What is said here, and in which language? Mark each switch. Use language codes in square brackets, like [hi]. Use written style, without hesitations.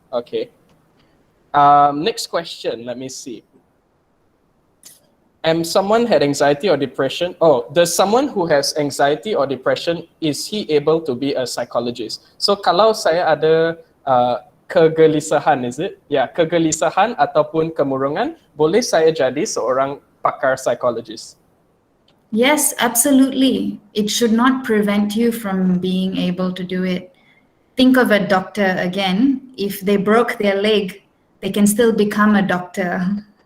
[en] Okay, next question, let me see. Someone had anxiety or depression. Does someone who has anxiety or depression, is he able to be a psychologist? So [ms] kalau saya ada kegelisahan, [en] is it? [ms] Ya, kegelisahan ataupun kemurungan, boleh saya jadi seorang pakar psychologist? [en] Yes, absolutely. It should not prevent you from being able to do it. Think of a doctor again. If they broke their leg, they can still become a doctor.